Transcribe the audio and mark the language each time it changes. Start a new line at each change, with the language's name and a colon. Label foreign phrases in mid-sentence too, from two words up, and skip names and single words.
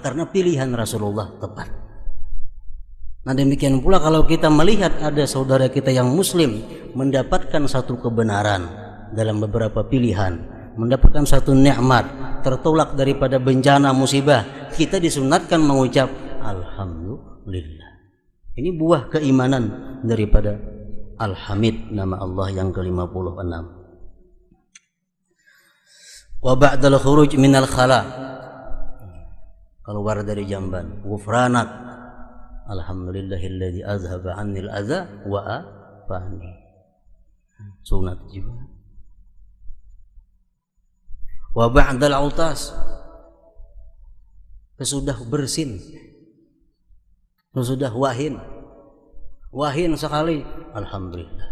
Indonesian: Karena pilihan Rasulullah tepat. Nah, demikian pula kalau kita melihat ada saudara kita yang muslim mendapatkan satu kebenaran dalam beberapa pilihan, mendapatkan satu nikmat, tertolak daripada bencana musibah, kita disunatkan mengucap alhamdulillah. Ini buah keimanan daripada Al-Hamid, nama Allah yang ke-56.
Arabic: وبعد الخروج من الخلاء,
Indonesian: keluar dari jamban,
Arabic: غفرانك الحمد لله الذي أذهب عني الأذى وعافاني,
Indonesian: sunat juga.
Arabic: وبعد العطاس,
Indonesian: sesudah bersin, sesudah wahin sekali, alhamdulillah.